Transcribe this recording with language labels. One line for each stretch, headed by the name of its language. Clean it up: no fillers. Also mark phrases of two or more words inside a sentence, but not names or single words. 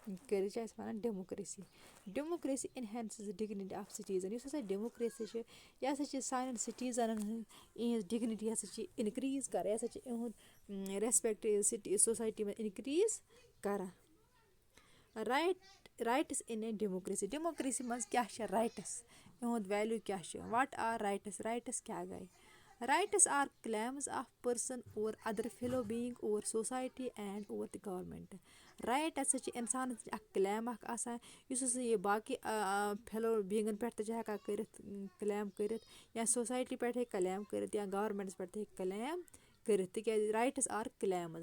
Kashmiri: یہِ چھِ اَسہِ وَنان ڈیموکریسی.
English: democracy enhances dignity of citizen.
Kashmiri: یُس ہَسا ڈیموکریسی چھِ یہِ ہَسا چھِ سانٮ۪ن سِٹیٖزَنَن ہٕنٛز یِہِنٛز ڈِگنِٹی ہَسا چھِ اِنکرٛیٖز کَران. یہِ ہَسا چھِ یِہُنٛد
English: respect society
Kashmiri: منٛز اِنکرٛیٖز کَران.
English: rights in a democracy.
Kashmiri: ڈیموکریسی منٛز کیٛاہ چھِ رایٹٕس، یِہُنٛد ویلیوٗ کیٛاہ چھِ.
English: what are rights?
Kashmiri: رایٹٕس کیٛاہ گٔے؟
English: rights are claims of person over other fellow being or society and or the government.
Kashmiri: رایٹ ہَسا چھِ اِنسانَس اَکھ کٕلیم اَکھ آسان یُس ہَسا یہِ باقٕے
English: fellow beings
Kashmiri: پٮ۪ٹھ تہِ چھِ ہٮ۪کان کٔرِتھ کٕلیم کٔرِتھ، یا سوسایٹی پٮ۪ٹھ ہیٚکہِ کٕلیم کٔرِتھ، یا گورمٮ۪نٛٹَس پٮ۪ٹھ تہِ ہیٚکہِ کٕلیم کٔرِتھ.
English: تِکیٛازِ rights are claims.